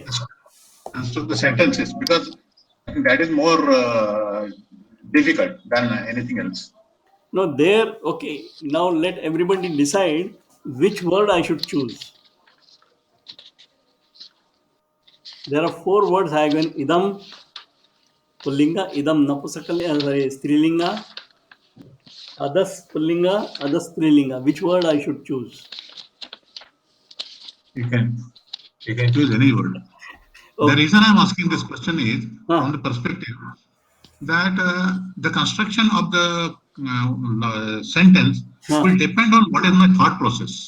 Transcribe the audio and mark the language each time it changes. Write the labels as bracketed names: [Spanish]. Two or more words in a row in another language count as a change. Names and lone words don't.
[English] Construct the sentences, because that is more difficult than anything else. No, there. Okay. Now let everybody decide which word I should choose. There are 4 words I have given: [Sanskrit] इदम् पुंलिङ्ग, इदम् नपुंसकलिङ्ग, स्त्रीलिङ्ग, अदस् पुंलिङ्ग, अदस् स्त्रीलिङ्ग. [English] Which word I should choose? You can choose any word. Okay. The reason I am asking this question is from the perspective that the construction of the sentence will depend on what is my thought process.